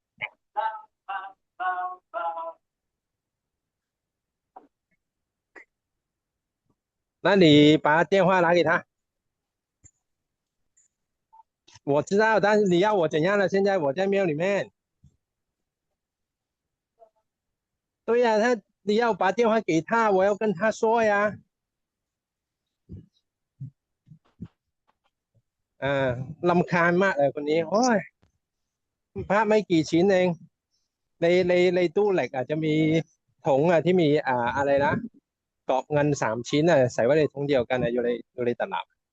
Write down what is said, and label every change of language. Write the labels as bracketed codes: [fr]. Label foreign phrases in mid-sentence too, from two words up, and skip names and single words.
[zh] 那你把電話拿給他。我知道，但是你要我怎樣呢？現在我在廟裏面。對呀，你要把電話給他，我要跟他說呀。 lâm khan mát ở [th] คนนี้โอ้ยพระไม่กี่ชิ้นเองในตู้เหล็กอาจจะมีถุงที่มีอะไรนะกรอบเงิน3 ชิ้นใส่ไว้ในถุงเดียวกันอยู่ในตลับ